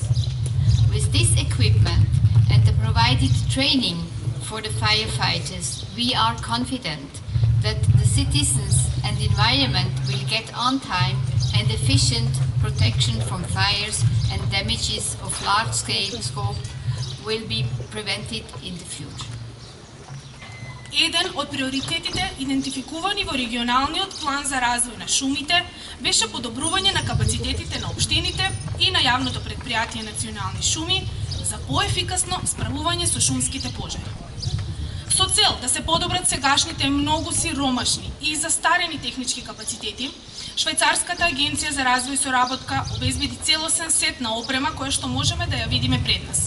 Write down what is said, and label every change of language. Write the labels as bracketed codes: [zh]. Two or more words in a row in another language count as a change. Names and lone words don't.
[en] With this equipment and the provided training for the firefighters, we are confident that the citizens and environment will get on time and efficient protection from fires and damages of large-scale scope will be prevented in the future. [mk] Еден од приоритетите идентификувани во регионалниот план за развој на шумите беше подобрување на капацитетите на општините и на јавното предпријатие Национални шуми за поефикасно справување со шумските пожари. Со цел да се подобрат сегашните многу сиромашни и застарени технички капацитети, Швајцарската агенција за развој и соработка обезбеди целосен сет на опрема која што можеме да ја видиме пред нас.